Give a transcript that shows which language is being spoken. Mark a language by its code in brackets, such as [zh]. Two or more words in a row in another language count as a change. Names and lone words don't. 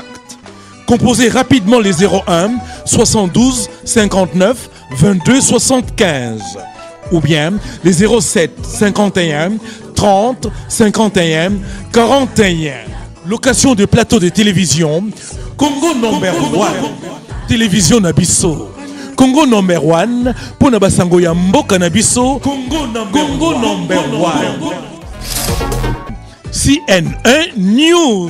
[fr] Composez rapidement les 01 72 59 22 75 ou bien les 07 51 30 51 41. Location de plateaux de télévision. [en] Congo number one. [fr] Télévision Nabiso. [en] Congo number one. [ln] Pona basango ya mboka Nabiso. [en] Congo number one. CNN1 News.